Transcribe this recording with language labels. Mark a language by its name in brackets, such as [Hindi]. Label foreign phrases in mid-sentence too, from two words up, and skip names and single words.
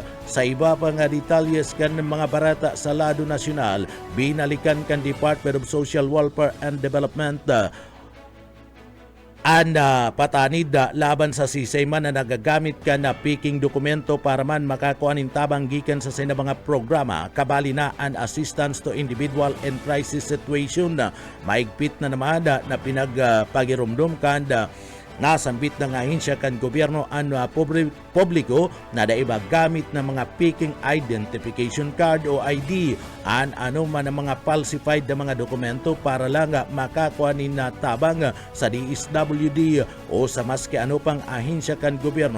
[Bikol] Sa iba pa nga detalyes kan mga barata sa lado nasyonal, binalikan kan Department of Social Welfare and Development patanid laban sa sisayman na nagagamit ka na peking dokumento para man makakuanin tabang gikan sa mga programa kabali na an assistance to individual in crisis situation. Maigpit na naman na pinagpagirumdum kanda nasambit ng ahensya kan gobyerno ang publiko na daiba gamit ng mga peking [English] identification card [Bikol] o ID an ano man ang mga falsified na mga dokumento para lang makakuha ni na tabang sa DSWD o sa maski ano pang ahensya kan gobyerno.